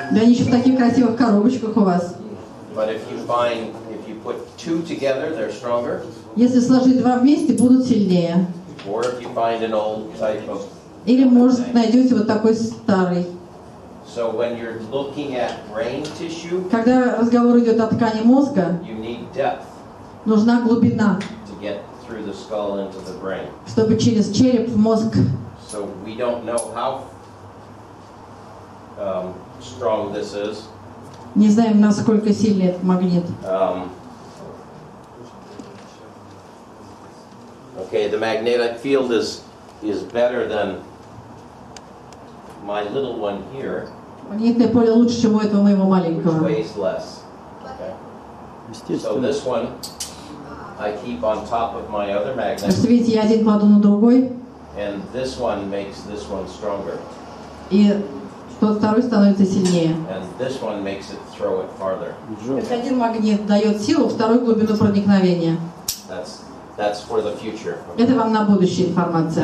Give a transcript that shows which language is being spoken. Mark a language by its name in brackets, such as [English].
[Russian] Да, они еще в таких красивых коробочках у вас. [English] But if you put two together, they're stronger. [Russian] Если сложить два вместе, будут сильнее. [English] Or if you find an old type of. [Russian] Или, может, найдете вот такой старый. [English] So when you're looking at brain tissue, [Russian] Когда разговор идет о ткани мозга, [English] you need depth [Russian] нужна глубина, [English] to get through the skull into the brain. [Russian] чтобы через череп в мозг. [English] So we don't know how strong this is. [Russian] Не знаем, насколько сильный этот магнит. [English] Okay, the magnetic field is better than my little one here, [Russian] Магнитное поле лучше, чем у этого моего [English] which [Russian] маленького. [English] weighs less. Okay. So this one I keep on top of my other [Russian] Так [English] magnet, [Russian] что, видите, я один кладу на другой, [English] and this one makes this one stronger, [Russian] и тот второй становится сильнее. [English] and this one makes it throw it farther. [Russian] То есть один магнит дает силу, второй глубину проникновения. [English] That's for the future. [Russian] Это вам на будущее информация.